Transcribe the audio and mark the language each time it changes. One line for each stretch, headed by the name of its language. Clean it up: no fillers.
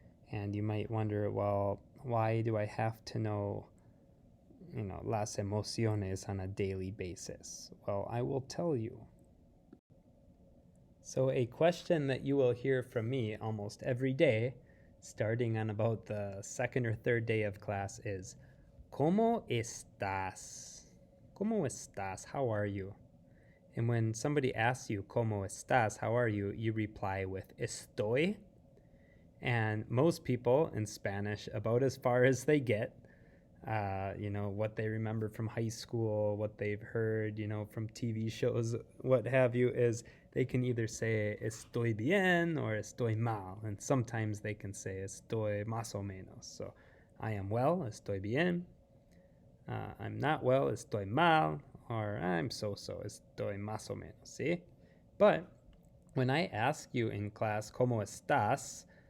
English: And you might wonder, well, why do I have to know,
Spanish: las emociones
English: on a daily basis? Well, I will tell you. So a question that you will hear from me almost every day, starting on about the second or third day of class, is,
Spanish: ¿Cómo estás? ¿Cómo estás?
English: How are you? And when somebody asks you,
Spanish: ¿Cómo estás?
English: How are you? You reply with estoy. And most people in Spanish, about as far as they get, what they remember from high school, what they've heard, from TV shows, what have you, is they can either say
Spanish: estoy bien
English: or
Spanish: estoy mal.
English: And sometimes they can say
Spanish: estoy más o menos.
English: So I am well,
Spanish: estoy bien.
English: I'm not well,
Spanish: estoy mal.
English: Or I'm so-so,
Spanish: estoy más o menos,
English: see? But when I ask you in class,
Spanish: ¿cómo estás?